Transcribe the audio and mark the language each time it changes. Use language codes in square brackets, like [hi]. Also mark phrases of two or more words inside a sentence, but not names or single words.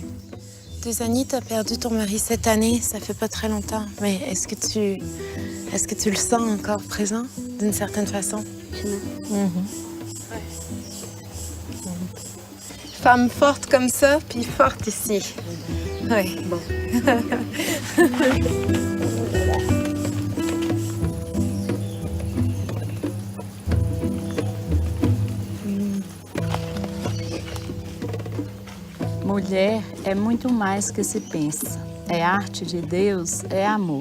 [fr] Suzanne, tu as perdu ton mari cette année, ça fait pas très longtemps. Mais est-ce que tu le sens encore présent, d'une certaine façon? Femme forte comme ça, puis forte ici. Oui. Bon. [pt] Mulher é muito mais que se pensa. É arte de Deus, é amor.